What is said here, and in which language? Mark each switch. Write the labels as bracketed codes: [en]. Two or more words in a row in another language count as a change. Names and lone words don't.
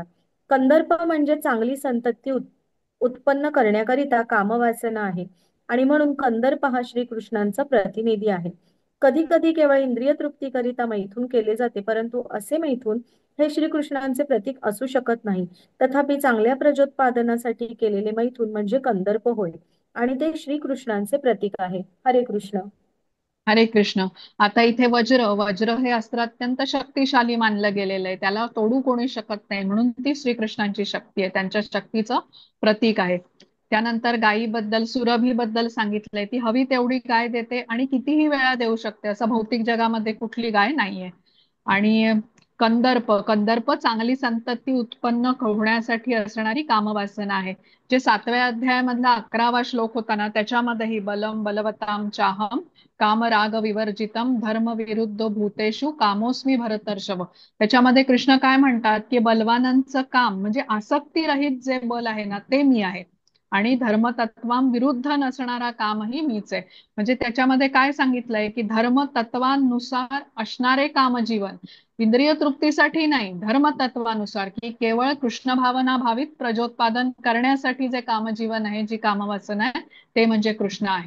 [mr] कंदर्प म्हणजे चांगली संतती उत्पन्न करण्याकरिता कामवासना आहे आणि म्हणून कंदर्प हा श्रीकृष्णांचा प्रतिनिधी आहे. कधी कधी केवळ इंद्रिय तृप्तीकरिता मैथून केले जाते, परंतु असे मैथून हे श्रीकृष्णांचे प्रतीक असू शकत नाही. तथापि चांगल्या प्रजोत्पादनासाठी केलेले मैथून म्हणजे कंदर्प होय आणि ते श्रीकृष्णांचे प्रतीक आहे. हरे कृष्ण. हरे कृष्ण. आता इथे वज्र हे अस्त्र अत्यंत शक्तिशाली मानलं गेलेलं आहे, त्याला तोडू कोणी शकत नाही, म्हणून ती श्रीकृष्णांची शक्ती आहे, त्यांच्या शक्तीचं प्रतीक आहे. त्यानंतर गायीबद्दल, सुरभीबद्दल सांगितलंय, ती हवी तेवढी गाय देते आणि कितीही वेळा देऊ शकते, असं भौतिक जगामध्ये कुठली गाय नाहीये. आणि कंदर्प कंदर्प चांगली संतती उत्पन्न होण्यासाठी असणारी कामवासना आहे. जे 7व्या अध्यायामधला 11वा श्लोक होता ना, त्याच्यामध्येही [sa] बलम बलवताम चाहम काम राग विवर्जितम धर्म विरुद्ध भूतेषु कामोस्मी भरतर्षभ. [mr] त्याच्यामध्ये कृष्ण काय म्हणतात की बलवानांचं काम म्हणजे आसक्ती रहित जे बल आहे ना ते मी आहे, आणि धर्मतत्वां विरुद्ध नसणारा कामही मीच आहे. म्हणजे त्याच्यामध्ये काय सांगितलंय की धर्मतत्वानुसार असणारे कामजीवन, इंद्रिय तृप्तीसाठी नाही, धर्मतत्वानुसार की केवळ कृष्ण भावना भावित प्रजोत्पादन करण्यासाठी जे कामजीवन आहे, जी कामवासना आहे, ते म्हणजे कृष्ण आहेत.